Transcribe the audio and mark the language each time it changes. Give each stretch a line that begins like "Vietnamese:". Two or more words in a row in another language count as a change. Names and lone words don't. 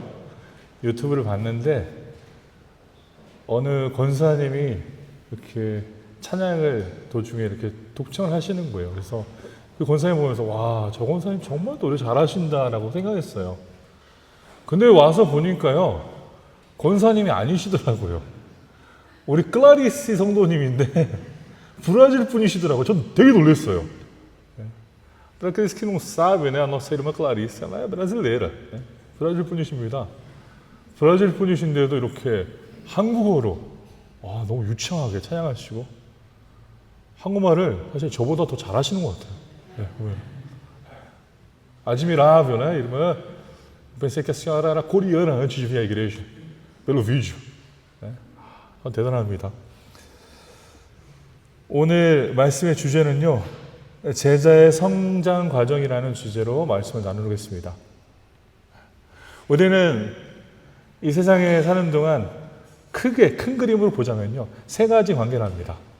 Korean: 유튜브를 봤는데 어느 권사님이 이렇게 찬양을 도중에 이렇게 독청을 하시는 거예요. 그래서 그 권사님 보면서 와, 저 권사님 정말 노래 잘하신다라고 생각했어요. 근데 와서 보니까요, 권사님이 아니시더라고요. 우리 클라리스 성도님인데 브라질 분이시더라고요. 전 되게 놀랐어요.
Portuguese: Para aqueles que não sabem, né, a nossa irmã Clarice, ela é brasileira.
Korean: 네? 브라질 분이십니다. 브라질 분이신데도 이렇게 한국어로 너무 유창하게 찬양하시고 한국말을 사실 저보다 더 잘하시는 것 같아요. 네,
Portuguese: admirável, né, irmã? Pensei que a senhora era coreana antes de vir à igreja, pelo vídeo.
Korean: 네? 대단합니다. 오늘 말씀의 주제는요, 제자의 성장 과정이라는 주제로 말씀을 나누겠습니다. 우리는 이 세상에 사는 동안 크게 큰 그림으로 보자면요, 세 가지 관계를 합니다.